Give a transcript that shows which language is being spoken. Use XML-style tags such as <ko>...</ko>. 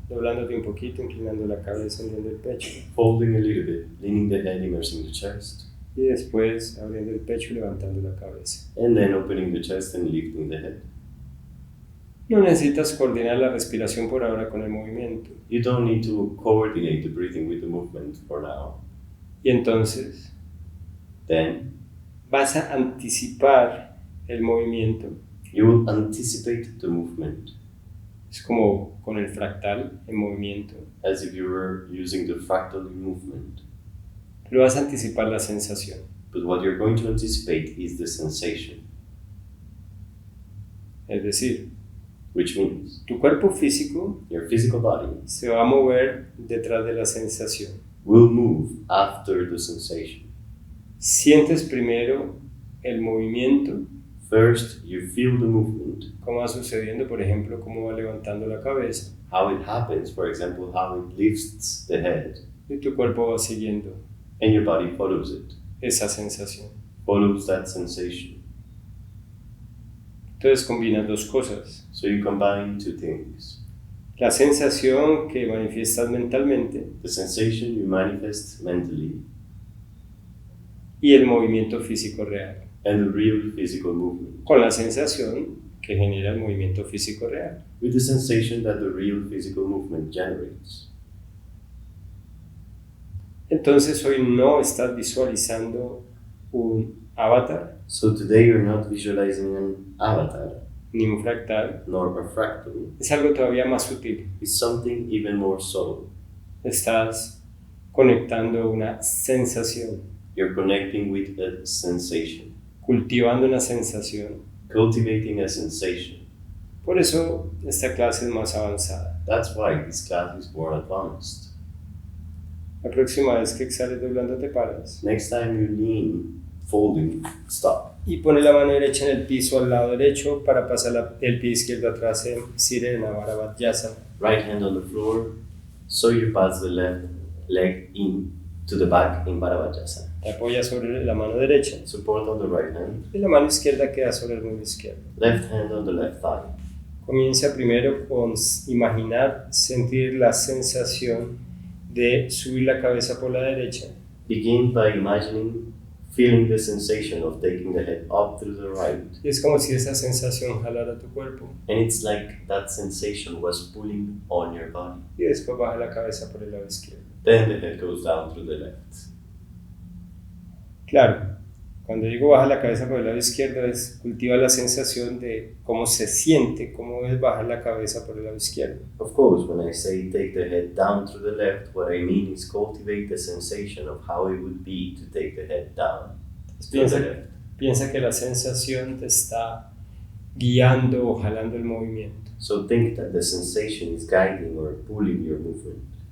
<es>Doblándote un poquito, inclinando la cabeza, hundiendo el pecho.</es> <en>Folding a little bit, leaning the head, immersing the chest.</en> <es>Y después abriendo el pecho y levantando la cabeza.</es> <en>And then opening the chest and lifting the head.</en> <es>No necesitas coordinar la respiración por ahora con el movimiento.</es> <en>You don't need to coordinate the breathing with the movement for now.</en> <es>Y entonces</es> <en>Then</en> <es>vas a anticipar el movimiento.</es> <en>you will anticipate the movement</en> <es>Es como con el fractal en movimiento.</es> <en>as if you were using the fractal movement.</en> <es>Pero vas a anticipar la sensación.</es> <en>But what you're going to anticipate is the sensation,</en> <es>Es decir,</es> <en>which means</en> <es>tu cuerpo físico</es> <en>your physical body</en> <es>se va a mover detrás de la sensación.</es> <en>will move after the sensation.</en> <es>Sientes primero el movimiento,</es> <en>First, you feel the movement,</en> <es>cómo va sucediendo, por ejemplo, cómo va levantando la cabeza,</es> <en>how it happens, for example, how it lifts the head,</en> <es>y tu cuerpo va siguiendo</es> <en>and your body follows it,</en> <es>esa sensación.</es> <en>follows that sensation.</en> <es>Entonces combinas dos cosas.</es> <en>So you combine two things.</en> <es>La sensación que manifiestas mentalmente</es> <en>The sensation you manifest mentally</en> <es>y el movimiento físico real.</es> <en>and the real physical movement,</en> <es>Con la sensación que genera el movimiento físico real.</es> <en>with the sensation that the real physical movement generates.</en> <es>Entonces hoy no estás visualizando un avatar,</es> <en>So today you're not visualizing an avatar</en> <es>ni un fractal.</es> <en>nor a fractal.</en> <es>Es algo todavía más sutil.</es> <en>It's something even more subtle.</en> <es>Estás conectando una sensación,</es> <en>You're connecting with a sensation,</en> <es>cultivando una sensación.</es> <en>cultivating a sensation.</en> <es>Por eso esta clase es más avanzada.</es> <en>That's why this class is more advanced.</en> <es>La próxima vez que exhales doblando te paras</es> <en>Next time you lean, folding, stop.</en> <es>y pone la mano derecha en el piso al lado derecho para pasar el pie izquierdo atrás en Sirena Bharadvajasana.</es> <en>Right hand on the floor, so you pass the left leg in to the back in Bharadvajasana.</en> <es>Te apoyas sobre la mano derecha</es> <en>Support on the right hand,</en> <es>y la mano izquierda queda sobre el muslo izquierdo.</es> <en>left hand on the left thigh.</en> <es>Comienza primero con imaginar, sentir la sensación de subir la cabeza por la derecha.</es> <en>Begin by imagining, feeling the sensation of taking the head up through the right.</en> <es>Y es como si esa sensación jalara tu cuerpo.</es> <en>And it's like that sensation was pulling on your body.</en> <es>Y después baja la cabeza por el lado izquierdo.</es> <en>Then the head goes down through the left.</en> <es>Claro, cuando digo baja la cabeza por el lado izquierdo es cultiva la sensación de cómo se siente, cómo es bajar la cabeza por el lado izquierdo.</es> <en>Of course, when I say take the head down through the left, what I mean is cultivate the sensation of how it would be to take the head down through the left.</en> <es>Piensa que la sensación te está guiando o jalando el movimiento.</es> <en>So think that the sensation is guiding or pulling your movement.</en>